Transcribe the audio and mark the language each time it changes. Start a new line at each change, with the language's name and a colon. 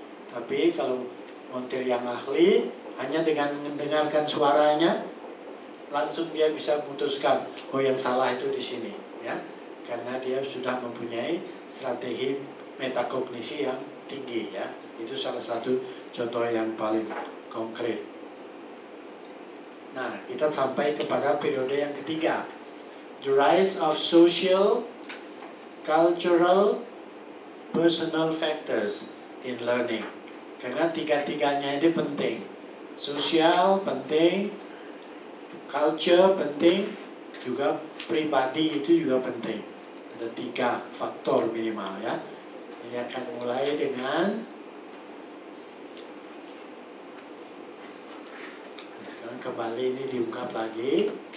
Indonesian: Tapi kalau montir yang ahli, hanya dengan mendengarkan suaranya, langsung dia bisa memutuskan, oh yang salah itu di sini, ya, karena dia sudah mempunyai strategi metakognisi yang tinggi, ya. Itu salah satu contoh yang paling konkret. Nah, kita sampai kepada periode yang ketiga.
English: The rise of social, cultural, personal factors in learning.
Indonesian: Karena tiga-tiganya ini penting. Sosial penting, culture penting, juga pribadi itu juga penting. Ada tiga faktor minimal ya. Ini akan mulai dengan sekarang kembali ini diungkap lagi.